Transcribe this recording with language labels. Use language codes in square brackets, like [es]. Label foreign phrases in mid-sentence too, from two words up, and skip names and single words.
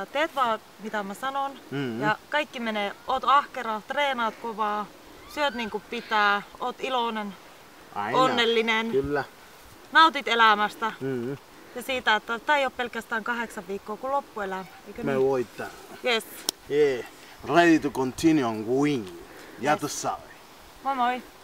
[fi] Teet vaan mitä mä sanon ja kaikki menee. Oot ahkera, treenaat kovaa, syöt niin kuin pitää, oot iloinen, onnellinen. Kyllä. Nautit elämästä ja siitä, että tää ei ole pelkästään 8 viikkoa kuin loppuelämä. Me voittaa. [en] Yes. Yeah. Ready to continue on going. [es] Ya tú sabes. [fi] Moi moi.